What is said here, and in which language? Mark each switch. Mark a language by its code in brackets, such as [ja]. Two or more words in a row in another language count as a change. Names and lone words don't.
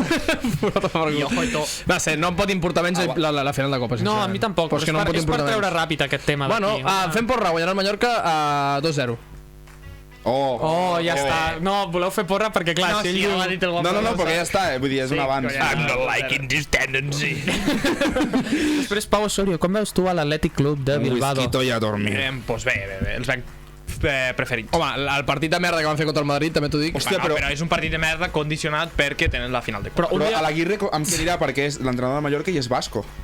[ca] No sé, no em pot importar menys la final de Copa, No, a mi tampoc, però és que no em pot és per importar treure menys. ràpid aquest tema Bueno, d'aquí. fem porra, guanyarà el Mallorca a 2-0. Oh, ja està. No, voleu fer porra perquè clar, No, si sí, ell ja m'ha dit el guapo. No, perquè ja està, vull dir, és un abans. [en] I'm not liking this tendency. [ca] Després, Pau Osorio, com veus tu a l'Atlètic Club de Un Bilbao? whisky i a dormir. Doncs bé, els veig preferits. Home, el partit de merda que van fer contra el Madrid, també t'ho dic. Hòstia, Bueno, però és un partit de merda condicionat perquè tenen la final de Copa. Però un Però dia... a l'Aguirre em querirà perquè és l'entrenador de Mallorca i és basco.